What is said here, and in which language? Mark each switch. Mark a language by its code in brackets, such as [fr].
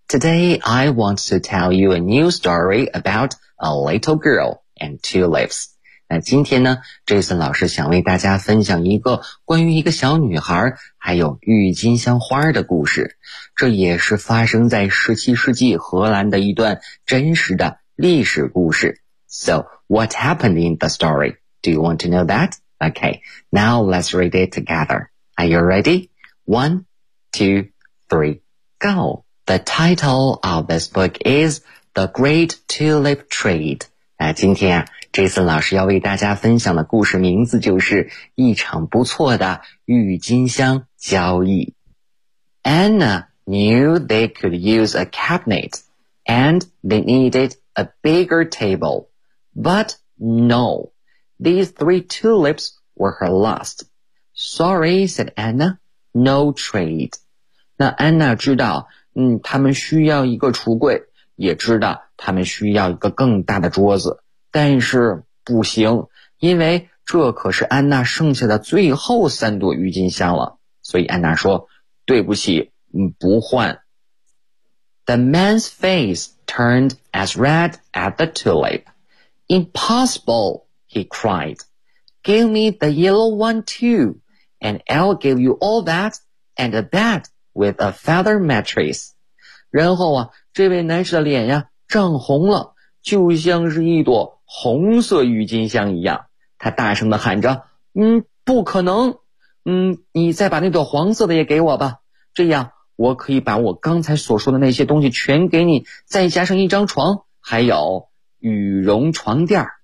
[en] Today, I want to tell you a new story about a little girl and tulips. [zh] 那今天呢 ,Jason 老师想为大家分享一个关于一个小女孩还有郁金香花的故事。这也是发生在17世纪荷兰的一段真实的历史故事。 [en] So, what happened in the story? Do you want to know that? Okay, now let's read it together. Are you ready? One, two, three, go! The title of this book is The Great Tulip Trade. [zh] 今天啊 ,Jason 老师要为大家分享的故事名字就是一场不错的郁金香交易。 [en] Anna knew they could use a cabinet and they needed a bigger table. But no, these three tulips were her last. Sorry, said Anna, no trade. [zh] 那 Anna 知道他们需要一个橱柜，也知道他们需要一个更大的桌子，但是不行，因为这可是安娜剩下的最后三朵郁金香了。所以安娜说，对不起，不换。 [en] The man's face turned as red as the tulip. Impossible, he cried. Give me the yellow one too, and I'll give you all that and a bed. With a feather mattress. [zh] 然后啊，这位男士的脸呀涨红了，就像是一朵红色郁金香一样。他大声地喊着，不可能，你再把那朵黄色的也给我吧，这样我可以把我刚才所说的那些东西全给你，再加上一张床，还有羽绒床垫。